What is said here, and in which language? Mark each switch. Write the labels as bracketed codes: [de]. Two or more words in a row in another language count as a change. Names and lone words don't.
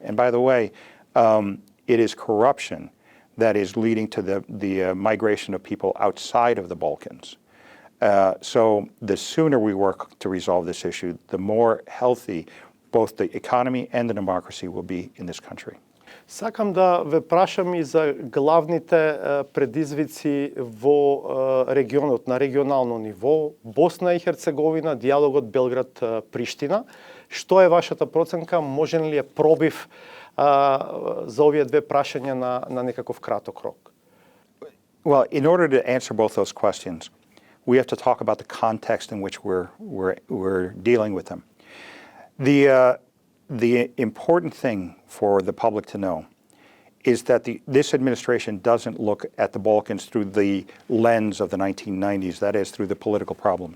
[en] And by the way, it is corruption that is leading to the migration of people outside of the Balkans. So the sooner we work to resolve this issue, the more healthy both the economy and the democracy will be in this country. [mk] Сакам да ве прашам и за главните предизвици во регионот, на регионално ниво, Босна и Херцеговина, диалогот Белград-Приштина. Што е вашата проценка? Можен ли е пробив за овие две прашања на некаков краток рок? [en] Well, in order to answer both those questions, we have to talk about the context in which we're dealing with them. The important thing for the public to know is that this administration doesn't look at the Balkans through the lens of the 1990s, that is, through the political problems.